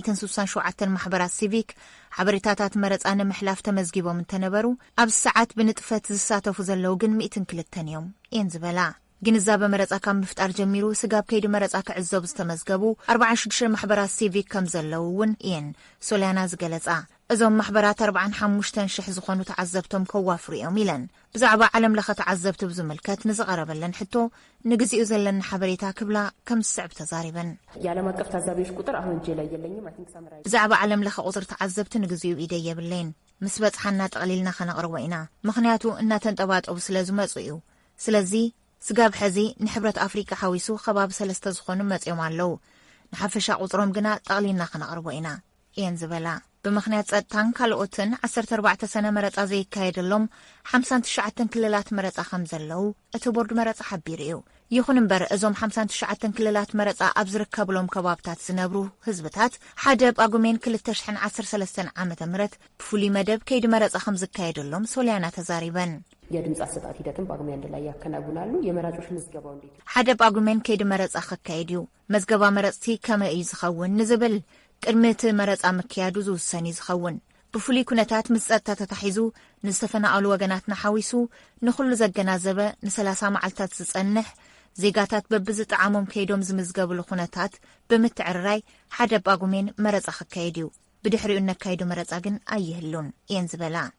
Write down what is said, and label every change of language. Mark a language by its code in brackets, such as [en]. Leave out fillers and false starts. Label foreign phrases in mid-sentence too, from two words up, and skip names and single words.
[ti] 167 ማሕበራት ሲቪክ ሓበሬታታት መረጻ ንምሕላፍ ተመዝጊቦም እንተነበሩ ኣብ ሰዓት ብንጥፈት ዝሳተፉ ዘለው ግን 102 እዮም እየን ዝበላ ግንዛበ መረጻ ካብ ምፍጣር ጀሚሩ ስጋብ ከይዲ መረጻ ክዕዘቡ ዝተመዝገቡ 46 ማሕበራት ሲቪክ ከም ዘለው እውን እየን ሶልያና ዝገለጻ እዞም ማሕበራት 45,000 ዝኾኑ ተዓዘብቶም ከዋፍሩ እዮም ኢለን ብዛዕባ ዓለም ለኸ ተዓዘብቲ ብዝምልከት ንዝቐረበለን ሕቶ ንግዚኡ ዘለና ሓበሬታ ክብላ ከም ዝስዕብ ተዛሪበን [am] የዓለም አቀፍ ታዛቢዎች ቁጥር አሁን እጄ ላይ የለኝም [en] I think [am] ሳምራይ [ti] ብዛዕባ ዓለም ለኸ ቁጥር ተዓዘብቲ ንግዚኡ ኢደ የብለን ምስ በጽሓና ጠቕሊልና ከነቕርቦ ኢና ምኽንያቱ እናተንጠባጠቡ ስለ ዝመጹ እዩ ስለዚ ስጋብ ሕዚ ንሕብረት ኣፍሪካ ሓዊሱ ከባቢ 3 ዝኾኑ መጽኦም ኣለው ንሓፈሻ ቁጥሮም ግና ጠቕሊልና ከነቕርቦ ኢና እየን ዝበላ ብምኽንያት ጸጥታን ካልኦትን 14 ሰነ መረጻ ዘይካየደሎም 59 ክልላት መረጻ ከም ዘለው እቲ ቦርድ መረጻ ሓቢሩ እዩ ይኹን እምበር እዞም 59 ክልላት መረጻ ኣብ ዝርከብሎም ከባብታት ዝነብሩ ህዝብታት ሓደ ጳጉሜን 2013 ዓመተ ምህረት ብፍሉይ መደብ ከይዲ መረጻ ከም ዝካየደሎም ሶልያና ተዛሪበን [am] የድምጽ አሰጣጥ ሂደትን ጳጉሜ አንድ ላይ ያከናውናሉ የመራጮች ምዝገባው እንዴት [ti] ሓደ ጳጉሜን ከይዲ መረጻ ክካየድ እዩ መዝገባ መረጽቲ ከመይ እዩ ዝኸውን ንዝብል ቅድሚት መረጻ ምክያዱ ዝውሰን ዝኸውን ብፍሉይ ኩነታት ምስ ጸጥታ ተታሒዙ ንዝተፈናቐሉ ወገናትና ሓዊሱ ንኹሉ ዘገናዘበ ን30 መዓልታት ዝጸንሕ ዜጋታት በብዝጣዓሞም ከይዶም ዝምዝገብሉ ኩነታት ብምትዕርራይ ሓደ ጳጉሜን መረጻ ክካየድ እዩ ብድሕሪኡ ነካይዱ መረጻ ግን ኣይህሉን እየን ዝበላ